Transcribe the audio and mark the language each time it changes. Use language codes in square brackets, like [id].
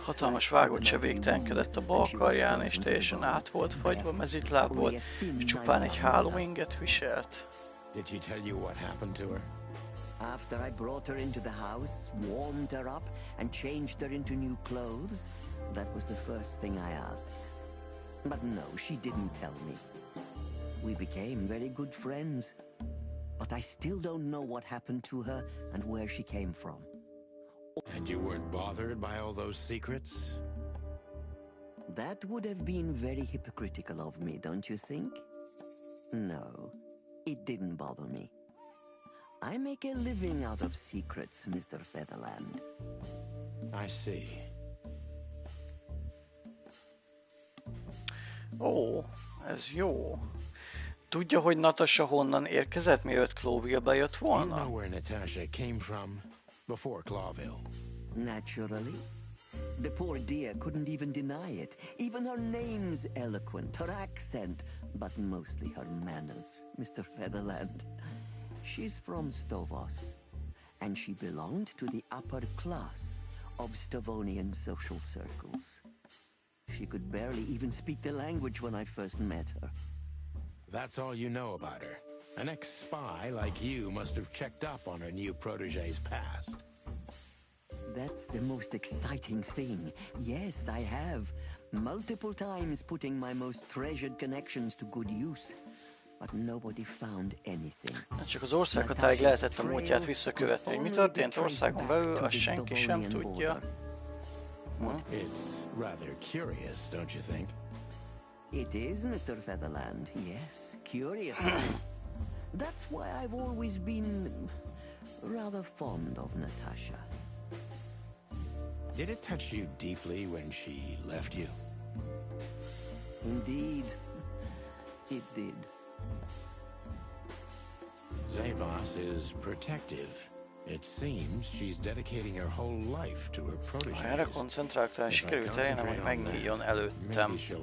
[hu] hatalmas vágott se végtelenkedett a bal karján, és teljesen át volt fagyva, mezitláb volt, és csupán egy hálóinget viselt. [en] Did she tell you what happened to her? After I brought her into the house, warmed her up, and changed her into new clothes, that was the first thing I asked. But no, she didn't tell me. We became very good friends, but I still don't know what happened to her and where she came from. And you weren't bothered by all those secrets? That would have been very hypocritical of me, don't you think? No, it didn't bother me. I make a living out of secrets, Mr. Featherland. I see. [hu] Ó, ez jó. Tudja, hogy Natasha honnan érkezett, mielőtt Clawville-be jött volna? [en] You know where Natasha came from before Clawville? Naturally. The poor dear couldn't even deny it. Even her name's eloquent, her accent, but mostly her manners, Mr. Featherland. She's from Stovos, and she belonged to the upper class of Stavonian social circles. She could barely even speak the language when I first met her. That's all you know about her. An ex-spy like you must have checked up on her new protege's past. That's the most exciting thing. Yes, I have. Multiple times putting my most treasured connections to good use. But nobody found anything. [hu] Csak az országhatárig lehetett a múltját visszakövetni, hogy mi történt országon belül, azt senki sem tudja. [en] It's rather curious, don't you think? It is, Mr. Featherland. Yes, curious. That's why I've always been rather fond of Natasha. Did it touch you deeply when she left you? Indeed, it did. Zavos is protective. It seems she's dedicating her whole life to her protege. [hu] Ha erre koncentráltál, sikerült elérnem, hogy megnyíljon előttem.